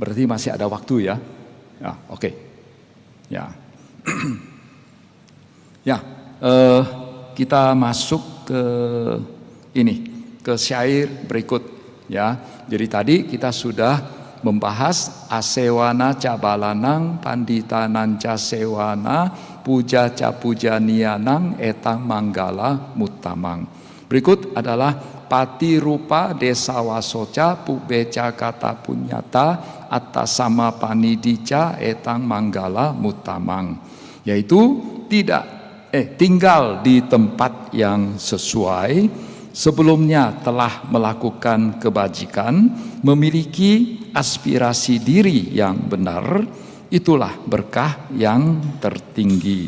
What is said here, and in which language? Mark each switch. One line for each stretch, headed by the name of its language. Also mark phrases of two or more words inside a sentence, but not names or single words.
Indonesian: Berarti masih ada waktu ya? Ya, oke. Ya. Ya, kita masuk ke ke syair berikut ya. Jadi tadi kita sudah membahas
Pali: asewana cabalanang panditananca sewana puja ca pujanianang etang manggala mutamang.
Indonesian: Berikut adalah
Pali: pati rupa desa wasoca pubeca kata punyata atasama panidica etang manggala mutamang,
Indonesian: yaitu tinggal di tempat yang sesuai, sebelumnya telah melakukan kebajikan, memiliki aspirasi diri yang benar, itulah berkah yang tertinggi.